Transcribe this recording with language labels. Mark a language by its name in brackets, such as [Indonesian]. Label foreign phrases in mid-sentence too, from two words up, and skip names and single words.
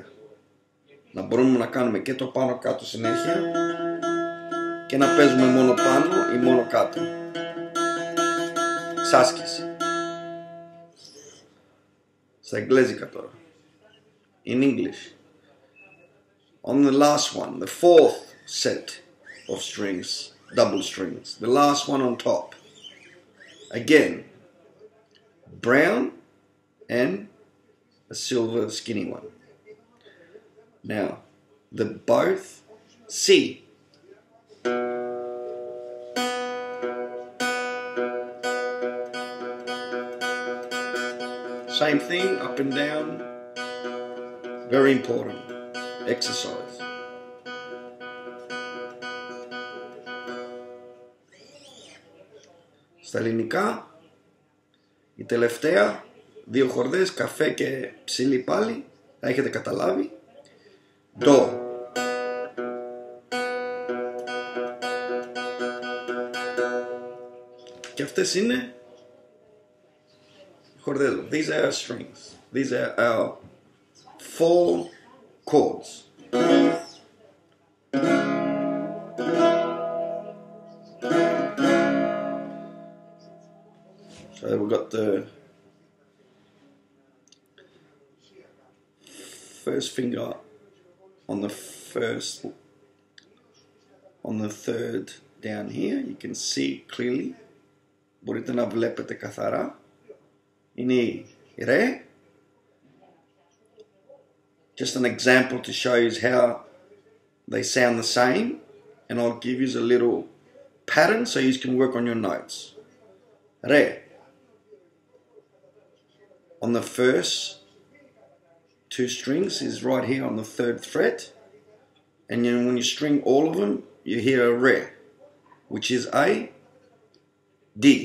[Greek] Να μπορούμε να κάνουμε και το πάνω κάτω συνέχεια και να παίζουμε μόνο πάνω ή μόνο κάτω. Εξάσκηση. Στα εγγλέζικα τώρα. [English] In English. On the last one, the fourth set of strings, double strings, the last one on top. Again, brown and a silver skinny one. Now, the both C. Same thing, up and down. Very important exercise. [Greek] Στα ελληνικά, η τελευταία, δύο χορδές, καφέ και ψηλή πάλι, τα έχετε καταλάβει. Do. Και αυτές είναι χορδές. [English] These are our strings. These are our four chords. So we've got the first finger on the third down here. You can see clearly. [Greek] Μπορείτε να βλέπετε καθαρά. Είναι η ρε. [English] Just an example to show you how they sound the same, and I'll give you a little pattern so you can work on your notes. Re. On the first two strings is right here on the third fret, and then when you string all of them, you hear a re, which is a D.